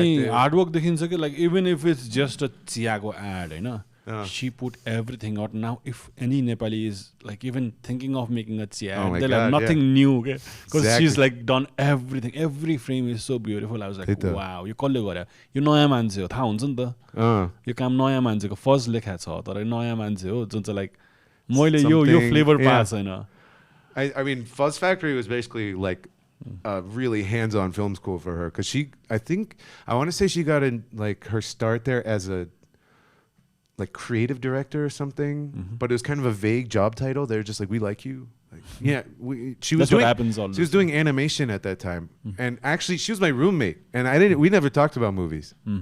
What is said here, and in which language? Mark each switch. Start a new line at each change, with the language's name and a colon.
English: Ani hard work
Nepali: देखिन्छ कि
English: like even if it's just a चियाको ad हैन She put everything out. Now, if any Nepali is like even thinking of making a chia, they're God, like nothing new, okay? Because Exactly. she's like done everything. Every frame is so beautiful. I was like, wow,
Nepali: यो कसले गर्यो? यो नयाँ मान्छे हो, थाहा हुन्छ नि त. यो काम नयाँ मान्छेको फर्स्ट लेखा छ, तर नयाँ मान्छे हो जुन चाहिँ like मैले यो फ्लेभर पाएको छैन.
English: I mean, Fuzz Factory was basically like a really hands-on film school for her because I want to say she got in like her start there as a like creative director or something, but it was kind of a vague job title. They were just like, we like you. Like, yeah, she was doing animation at that time, and actually she was my roommate, and we never talked about movies.